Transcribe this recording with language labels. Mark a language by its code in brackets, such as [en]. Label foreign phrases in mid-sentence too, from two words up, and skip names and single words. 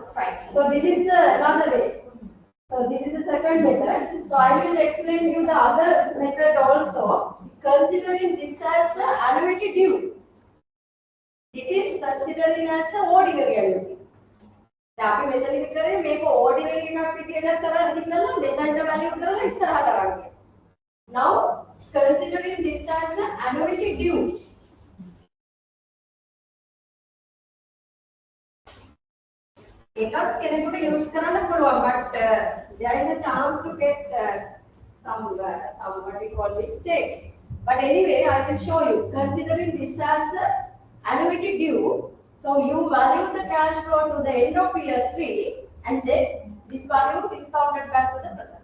[en] Fine. So this is the another way. So this is the second method. So I will explain you the other method also. Considering this as the annuity due. This is considering as an ordinary annuity. [si] අපි මෙතන විතරේ මේක ordinary එකක් විදියට කරලා ඉන්නලා මෙතනට value කරලා ඉස්සරහට අරන්. [en] Now considering this as an annuity due. [si] එකක් කෙනෙකුට use කරන්න පුළුවන් [en] but there is a chance to get some what we call mistakes. But anyway I will show you considering this as an annuity due. So you value the cash flow to the end of year 3 and then this value discounted back to the present.